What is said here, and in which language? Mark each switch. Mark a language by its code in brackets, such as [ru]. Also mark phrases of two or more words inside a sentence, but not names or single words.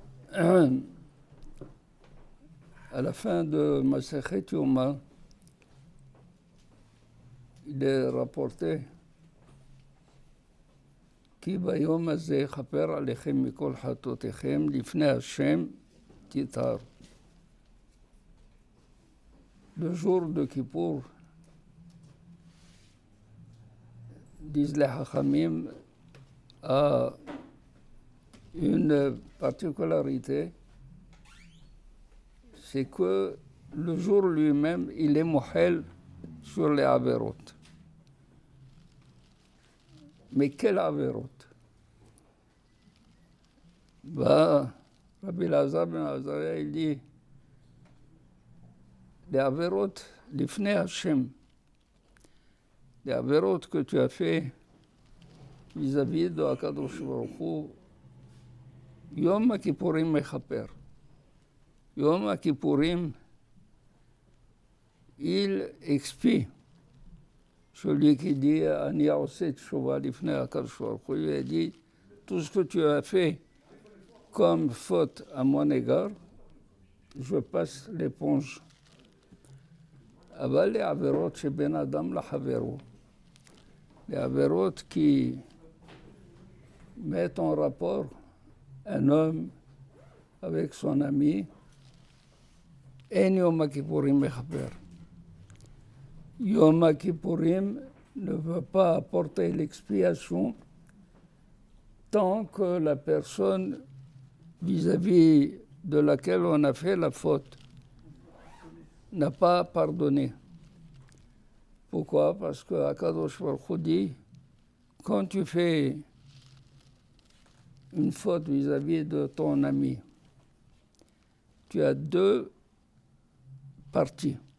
[fr] à la fin de Masechet Yoma, il est rapporté [he] כי ביום הזה יכפר עליכם מכל חטאותיכם לפני השם תטהרו. [fr] Le jour de Kippour, disent les Hachamim, a une particularité, c'est que le jour lui-même, il est mohel sur les averot. Mais quel averot? Rabbi Lazar ben Azariah, il dit, les averot, [he] לפני השם, [fr] les averot que tu as fait vis-à-vis de [he] הקדוש ברוך הוא, יום הכיפורים מכפר. [fr] Yom Kippourim, il expie. Celui qui dit [he] אני עושה תשובה לפני הקדוש ברוך הוא, [fr] il a dit, tout ce que tu as fait comme faute à mon égard, je passe l'éponge. [he] אבל לעבירות שבין אדם לחברו, לעבירות [fr] qui mettent en rapport un homme avec son ami, [he] אין יום הכיפורים מכפר. [fr] יום הכיפורים ne veut pas apporter l'expiation tant que la personne vis-à-vis de laquelle on a fait la faute n'a pas pardonné. Pourquoi? Parce que [he] הקדוש ברוך הוא [fr] dit, quand tu fais une faute vis-à-vis de ton ami, tu as deux parties.